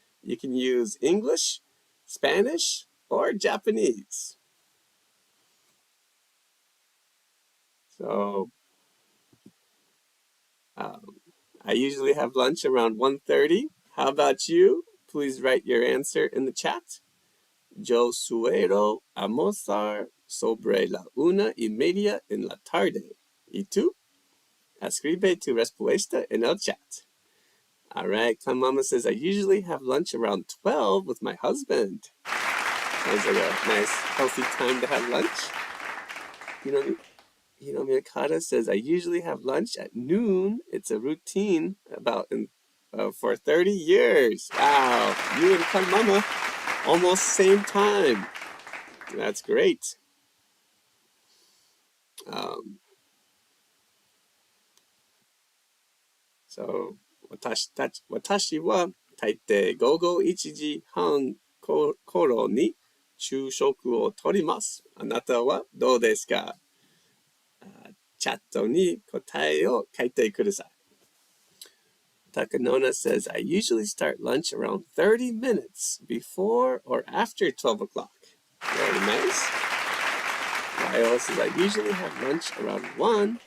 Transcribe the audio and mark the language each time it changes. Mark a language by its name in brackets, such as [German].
[English] You can use English, Spanish, or Japanese. So I usually have lunch around 1:30. How about you? Please write your answer in the chat. [Spanish] Yo suelo almorzar sobre la 1:30 en la tarde. ¿Y tú? Escribe tu respuesta en el chat. [English] All right, Kan Mama says, I usually have lunch around 12 with my husband. Sounds like a nice, healthy time to have lunch. Miyakata says, I usually have lunch at noon. It's a routine for 30 years. Wow, you and Kan Mama, almost same time. That's great. [Japanese] So 私は大抵午後1時半頃に昼食をとります。あなたはどうですか？チャットに答えを書いてください。 [English] Takanona says, I usually start lunch around 30 minutes before or after 12 o'clock. Very nice. Lyle says, I usually have lunch around 1.